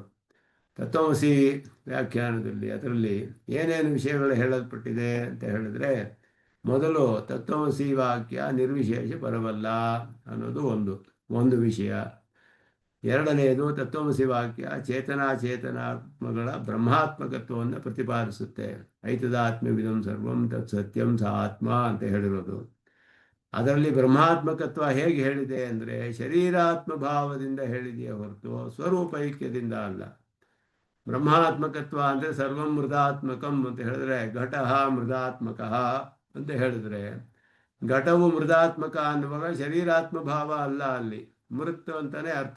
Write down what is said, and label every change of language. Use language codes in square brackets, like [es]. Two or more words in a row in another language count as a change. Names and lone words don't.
[kn] ತತ್ವಮಸಿ ವ್ಯಾಖ್ಯಾನದಲ್ಲಿ ಅದರಲ್ಲಿ ಏನೇನು ವಿಷಯಗಳು ಹೇಳಲ್ಪಟ್ಟಿದೆ ಅಂತ ಹೇಳಿದ್ರೆ, ಮೊದಲು ತತ್ವಮಸಿ ವಾಕ್ಯ ನಿರ್ವಿಶೇಷ ಪರವಲ್ಲ ಅನ್ನೋದು ಒಂದು ವಿಷಯ. ಎರಡನೆಯದು ತತ್ವಮಸಿ ವಾಕ್ಯ ಚೇತನಾತ್ಮಗಳ ಬ್ರಹ್ಮಾತ್ಮಕತ್ವವನ್ನು ಪ್ರತಿಪಾದಿಸುತ್ತೆ. [sa] ಐತದಾತ್ಮ್ಯವಿದಂ ಸರ್ವಂ ತತ್ ಸತ್ಯಂ ಸ ಆತ್ಮ [kn] ಅಂತ ಹೇಳಿರೋದು. ಅದರಲ್ಲಿ ಬ್ರಹ್ಮಾತ್ಮಕತ್ವ ಹೇಗೆ ಹೇಳಿದೆ ಅಂದರೆ ಶರೀರಾತ್ಮ ಭಾವದಿಂದ ಹೇಳಿದೆಯೇ ಹೊರತು ಸ್ವರೂಪ ಐಕ್ಯದಿಂದ ಅಲ್ಲ. ಬ್ರಹ್ಮಾತ್ಮಕತ್ವ ಅಂದರೆ [sa] ಸರ್ವಂ ಮೃದಾತ್ಮಕಂ [kn] ಅಂತ ಹೇಳಿದ್ರೆ [sa] ಘಟಃ ಮೃದಾತ್ಮಕಃ [kn] ಅಂತ ಹೇಳಿದ್ರೆ, ಘಟವು ಮೃದಾತ್ಮಕ ಅನ್ನುವಾಗ ಶರೀರಾತ್ಮ ಭಾವ ಅಲ್ಲ, ಅಲ್ಲಿ ಮೃತ್ ಅಂತಾನೆ ಅರ್ಥ.